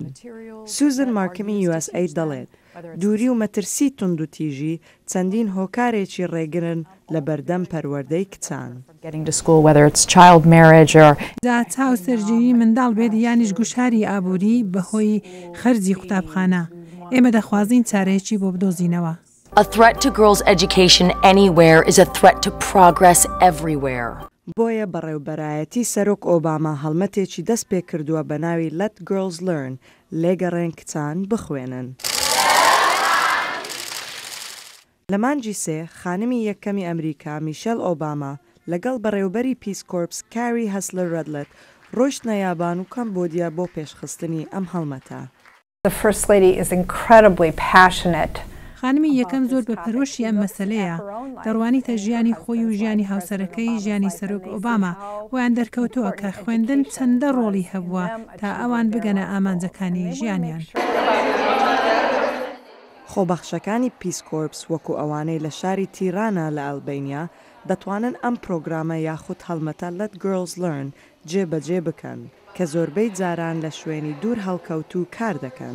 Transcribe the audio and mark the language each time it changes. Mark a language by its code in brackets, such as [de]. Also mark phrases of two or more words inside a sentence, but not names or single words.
[ckb] سوزن مارکمی USA دەڵێت دووری و مەترسی تونند و تیژی چەندین هۆکارێکی ڕێگرن لە بەردەم پەروەردەی کچان. دا چاو سەرجەوی منداڵ بێت یانیش گوشاری ئابووری بەهۆی خەرجی قوتابخانە. ئێمە دەخوازین چارەیەکی بۆ بدۆزینەوە. [en] A threat to girls' education anywhere is a threat to progress everywhere. [ckb] بۆیە بەڕێوبەرایەتی سەرۆک ئۆباما هەڵمەتێکی دەست پێ کردووە بە ناوی Let Girls Learn لێگەڕێن کچان بخوێنن. لە مانجی سێ خانمی یەکەمی ئەمریکا میشل ئۆباما لەگەڵ بەڕێوبەری پیس کۆرپس کاری هەسلەر ڕەدلت ڕۆیشتنە یابان و کەمبۆدیا بۆ پێشخستنی ئەم هەڵمەتە. [en] The First Lady is incredibly passionate. [ckb] خانمی یەکەم زۆر بە پەرۆشی ئەم مەسەلەیە دەڕوانیتە ژیانی خۆی و ژیانی هاوسەرەکەی ژیانی سەرۆک ئۆباما ویان دەرکەوتووە کە خوێندن چەندە ڕۆڵی هەبووە تا ئەوان بگەنە ئامانجەکانی ژیانیان. خۆبەخشەکانی پیس کۆرپس وەکو ئەوانەی لە شاری تیرانە لە ئەلبینیا دەتوانن ئەم پرۆگرامە یاخود هەڵمەتە Let Girls Learn جێبەجێ بکەن کە زۆربەی جاران لە شوێنی دوور هەڵکەوتو کار دەکەن.